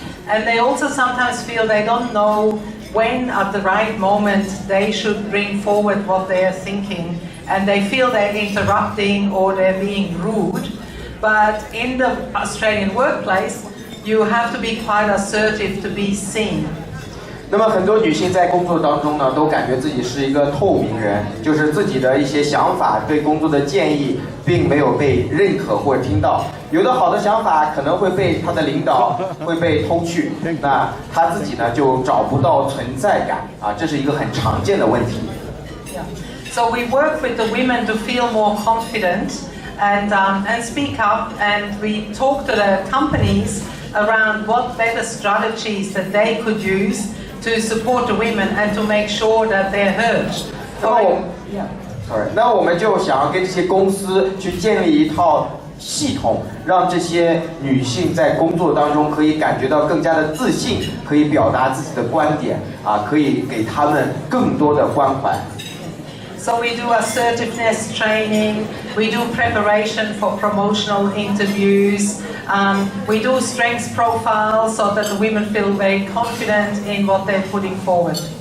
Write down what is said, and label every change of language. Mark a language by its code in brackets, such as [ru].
[en] And they also sometimes feel they don't know when at the right moment they should bring forward what they are thinking, and they feel they're interrupting or they're being rude. But in the Australian workplace, you have to be quite assertive to be seen. [zh] 那么很多女性在工作当中呢，都感觉自己是一个透明人，就是自己的一些想法、对工作的建议，并没有被认可或者听到。有的好的想法可能会被她的领导会被偷去，那她自己呢就找不到存在感这是一个很常见的问题。 [en] So we work with the women to feel more confident and speak up, and we talk to the companies around what better strategies that they could use to support the women and to make sure that they're heard. [zh] 那我们就想要跟这些公司去建立一套系统，让这些女性在工作当中可以感觉到更加的自信，可以表达自己的观点可以给她们更多的关怀。 [en] So we do assertiveness training, we do preparation for promotional interviews, we do strengths profiles so that the women feel very confident in what they're putting forward.